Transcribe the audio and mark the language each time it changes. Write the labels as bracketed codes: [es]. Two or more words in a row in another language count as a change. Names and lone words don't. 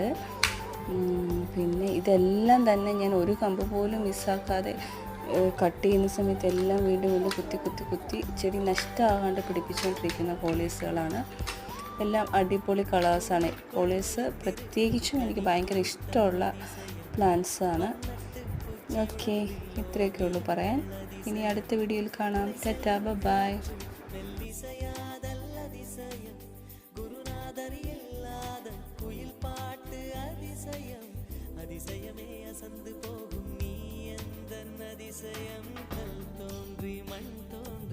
[ml] പിന്നെ ഇതെല്ലാം തന്നെ ഞാൻ ഒരു കമ്പ് പോലും മിസ്സാക്കാതെ കട്ട് ചെയ്യുന്ന സമയത്ത് എല്ലാം വീണ്ടും വീണ്ടും കുത്തി ചെടി നഷ്ടമാകാണ്ട് പിടിപ്പിച്ചുകൊണ്ടിരിക്കുന്ന കോളിയേഴ്സുകളാണ്. എല്ലാം അടിപൊളി കളേഴ്സാണ്. കോളിയേഴ്സ് പ്രത്യേകിച്ചും എനിക്ക് ഭയങ്കര ഇഷ്ടമുള്ള പ്ലാന്റ്സാണ്. ഓക്കെ, ഇത്രയൊക്കെ ഉള്ളൂ പറയാൻ. ഇനി അടുത്ത വീഡിയോയിൽ കാണാം. [en] tata, bye. [ta] அதிசயமே அசந்து போகும் நீ எந்த அதிசயம் கல் தோன்றி மண்